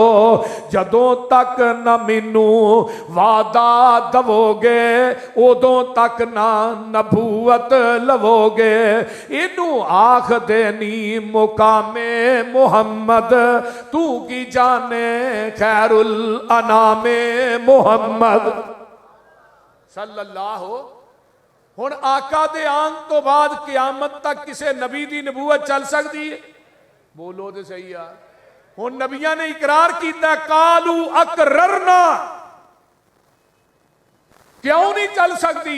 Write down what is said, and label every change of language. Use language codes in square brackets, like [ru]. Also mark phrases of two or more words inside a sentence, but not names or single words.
[pa] جدوں تک نہ مینوں وعدہ دووگے اودوں تک نا نبوت لووگے. اینوں آکھ دینی مقامِ محمد، تو کی جانے خیر الانامِ محمد صلی اللہ. ہن آقا دے آن تو بعد قیامت تک کسی نبی دی نبوت چل سکتی ہے? [ur] بولو تو سہی یار. [pa] ہن نبیاں نے اقرار کیا, [ar] قالوا أقررنا, [pa] کیوں نہیں چل سکتی?